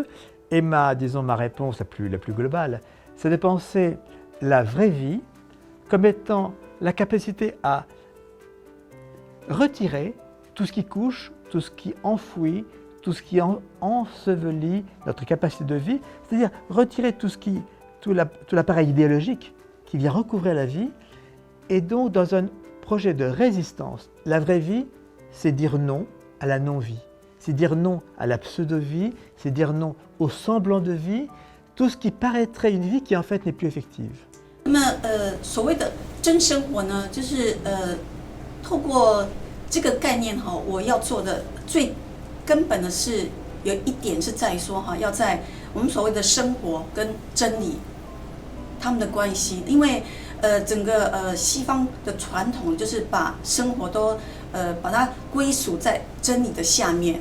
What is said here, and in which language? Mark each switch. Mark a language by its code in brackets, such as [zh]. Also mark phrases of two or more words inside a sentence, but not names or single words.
[fr] Et ma réponse la plus globale, c'est de penser la vraie vie comme étant la capacité à retirer tout ce qui couche, tout ce qui enfouit, tout ce qui ensevelit notre capacité de vie, c'est-à-dire retirer tout l'appareil idéologique qui vient recouvrir la vie, et donc dans un projet de résistance. La vraie vie, c'est dire non à la non-vie, c'est dire non à la pseudo-vie, c'est dire non au semblant de vie, tout ce qui paraîtrait une vie qui en fait n'est plus effective. [zh] 那么所谓的真生活呢，就是透过这个概念哈，我要做的最根本的是有一点是在于说哈，要在我们所谓的生活跟真理他们的关系，因为整个西方的传统就是把生活都把它归属在真理的下面。